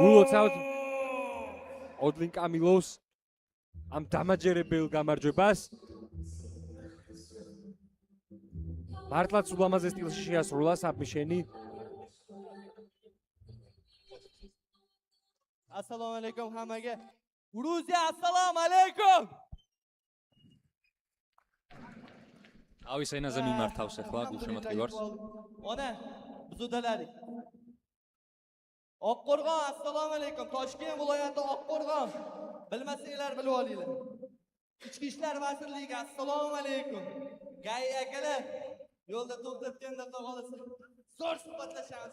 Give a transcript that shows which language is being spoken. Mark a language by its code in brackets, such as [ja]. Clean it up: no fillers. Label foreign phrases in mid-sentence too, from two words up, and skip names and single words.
[ka] გულოცავთ ოდლინ კამილოვს ამ დამაჯერებელ გამარჯვებას. მართლაც ულამაზეს სტილში შეასრულა საბმიშენი. [uz] Assalomu alaykum hammaga. Gruziya, assalomu alaykum. [ka] ავის ენაზე მიმართავს ახლა გულშემატკივარს. [uz] Ona buzudaladik. Oqqo'rg'on, assalomu alaykum. Toshkent viloyati Oqqo'rg'on. Bilmasanglar bilib olinglar. Ichki ishlar vazirligiga assalomu alaykum. Gay akalar, yo'lda to'xtatganda qolsa, zo'r suhbatlashamiz.